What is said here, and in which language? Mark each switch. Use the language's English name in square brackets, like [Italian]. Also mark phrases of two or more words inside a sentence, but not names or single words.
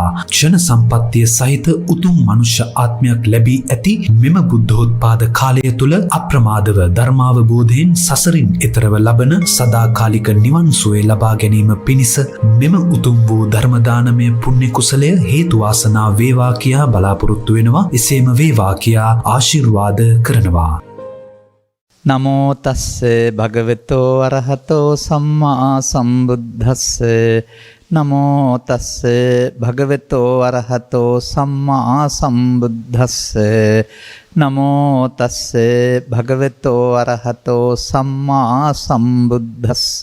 [Sinhala] ක්ෂණ සම්පත්තිය සහිත උතුම් මනුෂ්‍ය ආත්මයක් ලැබී ඇති මෙම බුද්ධෝත්පාද කාලය තුල අප්‍රමාදව ධර්මාවබෝධයෙන් සසරින් එතරව ලබන සදාකාලික නිවන් සුවය ලබා ගැනීම පිණිස මෙම උතුම් වූ ධර්ම දානමය පුණ්‍ය කුසලය හේතු වාසනා වේවා කියා බලාපොරොත්තු වෙනවා. එසේම වේවා කියා ආශිර්වාද කරනවා. [Pali] නමෝ තස්ස භගවතෝ අරහතෝ සම්මා සම්බුද්දස්ස නමෝ තස්ස භගවතෝ අරහතෝ සම්මා සම්බුද්දස්ස නමෝ තස්ස භගවතෝ අරහතෝ සම්මා සම්බුද්දස්ස.